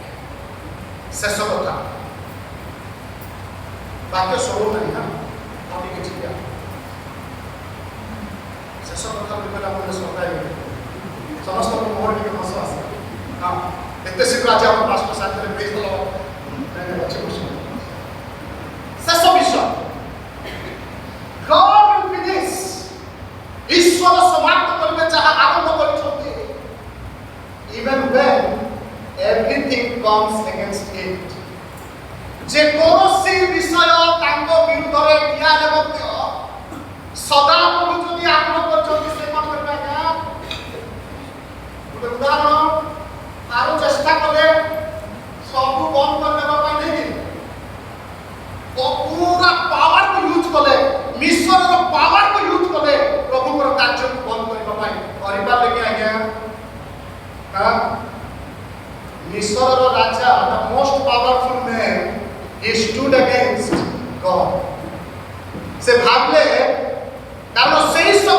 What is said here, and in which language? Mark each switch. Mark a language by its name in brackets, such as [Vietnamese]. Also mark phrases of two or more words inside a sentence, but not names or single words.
[Odia] ଶେଷ କଥା, ବାକ୍ୟ ସରୁ ନାହିଁ ନା, ଆଉ ଟିକେ ଚିନ୍ତା। ଶେଷ କଥା କହିଲେ ଆପଣ ସଦାଇବେ, ସମସ୍ତଙ୍କ ମୁହଁରେ ଟିକେ ହସ ଆସେ। ହଁ, ଏତେ ଶୀଘ୍ର ଆଜି ଆମ ପାଷ୍ଟ ସାଥିରେ [English] praise the Lord. [Odia] ଶେଷ ବିଷୟ, [English] God will finish, [Odia] ଈଶ୍ୱର ସମାପ୍ତ କରିବେ ଯାହା ଆରମ୍ଭ କରିଛନ୍ତି, [English] even when everything comes against it. [Odia] ଯେ କୌଣସି ବିଷୟ ତାଙ୍କ ବିରୁଦ୍ଧରେ ଠିଆ ହେଲେ ମଧ୍ୟ ସଦାପ୍ରଭୁ ଯଦି ଆରମ୍ଭ କରିଛନ୍ତି ସେ କ'ଣ କରିବେ ଆଜ୍ଞା? ଗୋଟେ ଉଦାହରଣ, ଆରୁ ଚେଷ୍ଟା କଲେ ସବୁ ବନ୍ଦ କରିଦେବା ପାଇଁ ନେଇକି ପୁରା ପାୱାରକୁ ୟୁଜ୍ କଲେ, ମିଶରର ପାୱାରକୁ ୟୁଜ୍ କଲେ ପ୍ରଭୁଙ୍କର କାର୍ଯ୍ୟକୁ ବନ୍ଦ କରିବା ପାଇଁ, କରିପାରିଲେ କି ଆଜ୍ଞା? ମିଶରର ରାଜା, [English] the most powerful man, he stood against God. [Odia] ସେ ଭାବିଲେ, କାରଣ ସେଇ